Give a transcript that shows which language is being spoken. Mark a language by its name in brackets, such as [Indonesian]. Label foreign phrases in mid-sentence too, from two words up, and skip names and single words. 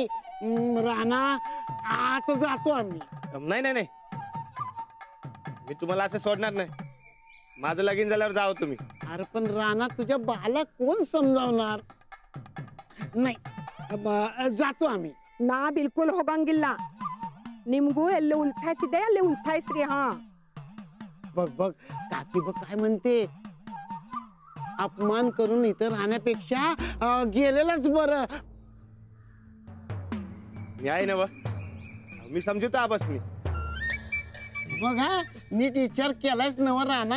[Marathi] राणा आत जातो आम्ही. नाही नाही नाही मी तुम्हाला असं सोडणार नाही. माझं लगीन झाल्यावर जावं तुम्ही. अरे पण राणा तुझ्या बाला कोण समजावणार. नाही जातो आम्ही. [Kannada] ನಾ ಬಿಲ್ಕುಲ್ ಹೋಗಂಗಿಲ್ಲ. ನಿಮ್ಗೂ ಎಲ್ಲ ಉಲ್ಟಾಯಿಸಿದೆ ಅಲ್ಲಿ ಉಲ್ಟಾಯಿಸ್ರಿ. ಹಾ [Marathi] बघ बघ काकी बघ काय म्हणते. अपमान करून इथं राहण्यापेक्षा गेलेलंच बरं. मी आहे ना व? मी समजूतो आबासनी. बघ हा नीट विचार केलायच नव राणा.